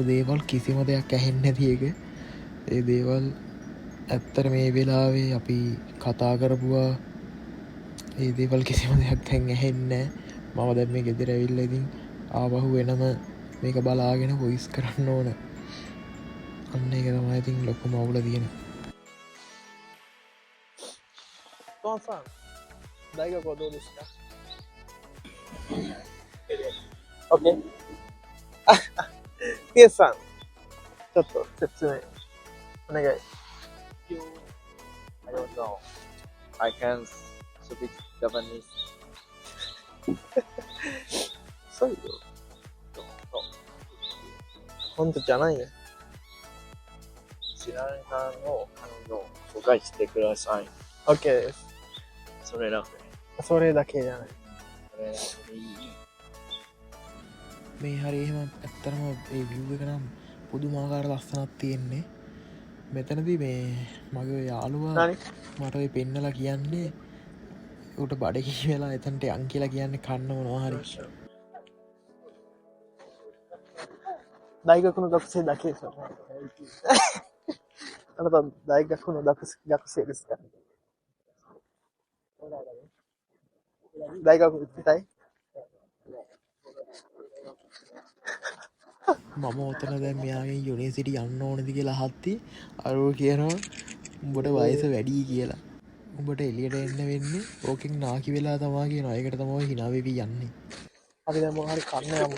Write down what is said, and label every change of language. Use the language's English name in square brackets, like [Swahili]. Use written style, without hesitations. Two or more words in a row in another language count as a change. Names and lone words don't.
[Sinhala] දේවල් කිසිම දෙයක් ඇහෙන්නේ නැති එක ඒ දේවල් ඇත්තට මේ වෙලාවේ අපි කතා කරපුවා ඒ දේවල් කිසිම දෙයක් දැන් ඇහෙන්නේ නැහැ මම දැන් මේ ගෙදර ඇවිල්ලා ඉතින් ආපහු වෙනම මේක බලාගෙන වොයිස් කරන්න ඕන අන්න ඒක තමයි ඉතින් ලොකුම අවුල තියෙන තෝන්සන් දයික කොදෝ දෙස්කා Okay. [Japanese] ピエスさん、ちょっと説明お願い。 [English] I don't know. I can speak Japanese. [Japanese] そうよ。本当じゃないよ。知らない方の彼女を紹介してください。 OK です。それだけ。それだけじゃない。それだけでいい。 [Sinhala] මේ හරි එහෙම ඇත්තරම ඒ විව් එක නම් පුදුමාකාර ලස්සනක් තියෙන්නේ මෙතනදී මේ මගේ යාළුවා මට ඔය පෙන්නලා කියන්නේ ඌට බඩගිනි වෙලා එතනට යන් කියලා කියන්නේ කන්න මොනවා හරි [Japanese] 大学の学生だけですよねあなた大学の学生ですか大学行きたい [Sinhala] මම ඔතන දැන් මෙයාගේ යුනිවර්සිටි යන්න ඕනද කියලා අහද්දි අරෝ කියනවා උඹට වයස වැඩි කියලා. උඹට එළියට එන්න වෙන්නේ ඕකෙන් නාකි වෙලා තමයි කියනවා. ඒකට තමයි hina වෙවි යන්නේ. අපි දැන් මොනවා හරි කන්න යමු.